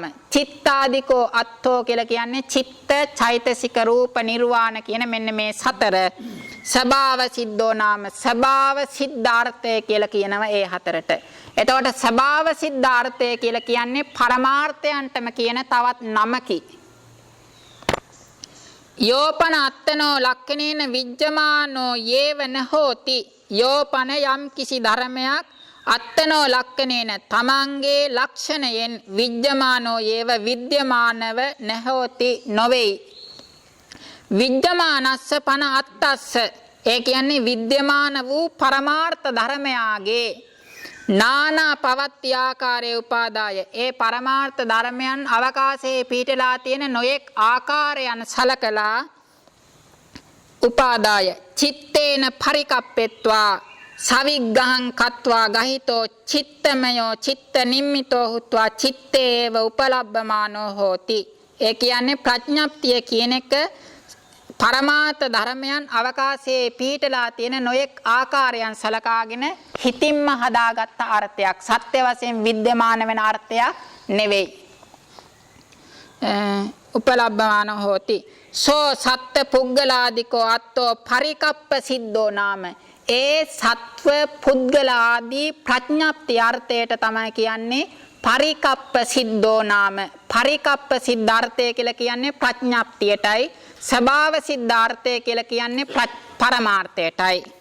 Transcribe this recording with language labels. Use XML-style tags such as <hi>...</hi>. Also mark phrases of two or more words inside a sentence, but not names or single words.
<pi>චිත්තාදිකෝ අත්තෝ</pi> <si>කියලා කියන්නේ චිත්ත චෛතසික රූප නිර්වාණ කියන මෙන්න මේ සතර</si> <pi>ස්වභාව සිද්ධෝ නාම.</pi> <si>ස්වභාව සිද්ධාර්ථය කියලා කියනවා ඒ හතරට. එතකොට ස්වභාව සිද්ධාර්ථය කියලා කියන්නේ පරමාර්ථයන්ටම කියන තවත් නමකි.</si> <pi>යෝපන අත්තනෝ ලක්ඛනේන විජ්ජමානෝ යේවන හෝති.</pi> <si>යෝපන යම් කිසි ධර්මයක්</si> <pi>අත්තනෝ ලක්ඛනේන</pi> <si>තමන්ගේ ලක්ෂණයෙන්</si> <pi>විජ්ජමානෝ යේව</pi> <si>විද්‍යමානව නහෝති නොවේයි.</si> <pi>විජ්ජමානස්ස පන අත්තස්ස</pi> <si>ඒ කියන්නේ විද්‍යමාන වූ පරමාර්ථ ධර්මයාගේ</si> <pi>නානා පවත්ති ආකාරයේ උපාදාය</pi> <si>ඒ පරමාර්ථ ධර්මයන් අවකාශයේ පිහිටලා තියෙන නොයෙක් ආකාරයන් සලකලා</si> <pi>උපාදාය චිත්තේන පරිකප්පෙත්වා සවිග්ගහං කତ୍වා ගහිතෝ චිත්තමයෝ චිත්ත නිම්මිතෝ හුත්වා චිත්තේව උපලබ්බමානෝ හෝති.</pi> <si>ඒ කියන්නේ ප්‍රඥප්තිය කියන එක පරමාර්ථ ධර්මයන් අවකාශයේ පිහිටලා තියෙන නොයෙක් ආකාරයන් සලකාගෙන හිතින්ම හදාගත්ත අර්ථයක්. සත්‍ය වශයෙන් විද්‍යමාන වෙන අර්ථයක් නෙවෙයි.</si> <pi>උපලබ්බමාන හෝති. සෝ සත්ත්‍ය පුද්ගලාදිකෝ අත්තෝ පරිකප්ප සිද්ධෝ නාම.</pi> <si>ඒ සත්ව පුද්ගල ආදී ප්‍රඥප්ති අර්ථයට තමයි කියන්නේ</si> <pi>පරිකප්ප සිද්ධෝ නාම.</pi> <si>පරිකප්ප සිද්ධාර්ථය කියලා කියන්නේ ප්‍රඥප්තියටයි. ස්වභාව සිද්ධාර්ථය කියලා කියන්නේ පරමාර්ථයටයි.</si>